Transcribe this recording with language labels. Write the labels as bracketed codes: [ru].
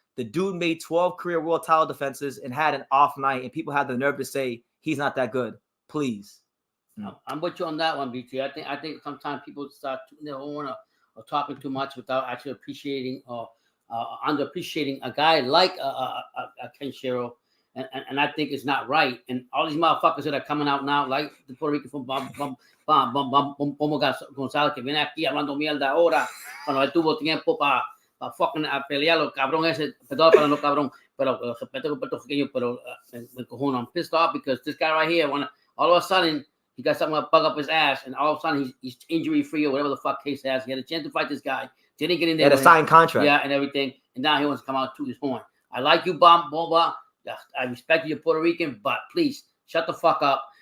[en] The dude made 12 career world title defenses and had an off night, and people had the nerve to say he's not that good. Please. I'm with you on that one, BT. I think sometimes people start their own or talking too much without actually appreciating or underappreciating a guy like a Kenshiro. And I think it's not right. And all these motherfuckers that are coming out now, like the Puerto Rican from González, [es] que viene aquí hablando mierda ahora, cuando él tuvo tiempo para [en] fucking [es] pelearlo, cabrón ese, perdón para no cabrón, pero respeto con puertorriqueño, pero me cojono. [en] I'm pissed off because this guy right here, all of a sudden, he got something to bug up his ass, and all of a sudden, he's injury-free or whatever the fuck case has. He had a chance to fight this guy, didn't get in there. He had a signed contract. Yeah, and everything. And now he wants to come out to his horn. I like you, Boba. I respect you, Puerto Rican, but please shut the fuck up.